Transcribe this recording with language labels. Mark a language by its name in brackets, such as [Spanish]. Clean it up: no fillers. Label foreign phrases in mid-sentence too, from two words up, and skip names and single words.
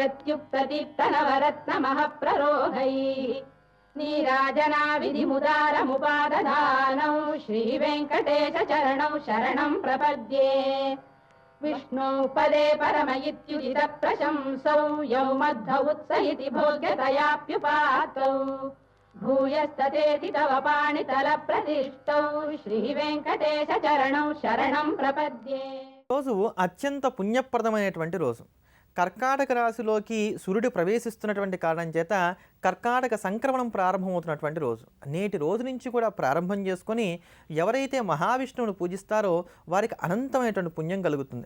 [Sanskrit] प्रत्युक्तदीप्तनवरत्नमःप्ररोहैः नीराजना विधिमुदारमुपादधानौ श्रीवेङ्कटेश चरणौ शरणं प्रपद्ये विष्णु पदे परम इत्युदित प्रशंसौ यौ मद्धौ उत्स इति भोग्यतयाप्युपातौ भूयस्ततेति तव पाणितल प्रतिष्ठौ श्रीवेङ्कटेश चरणौ शरणं प्रपद्ये. [Telugu] రోజు అత్యంత పుణ్యప్రదమైనటువంటి రోజు. కర్కాటక రాశిలోకి సూర్యుడు ప్రవేశిస్తున్నటువంటి కారణం చేత కర్కాటక సంక్రమణం ప్రారంభమవుతున్నటువంటి రోజు. నేటి రోజు నుంచి కూడా ప్రారంభం చేసుకొని ఎవరైతే మహావిష్ణువును పూజిస్తారో వారికి అనంతమైనటువంటి పుణ్యం కలుగుతుంది.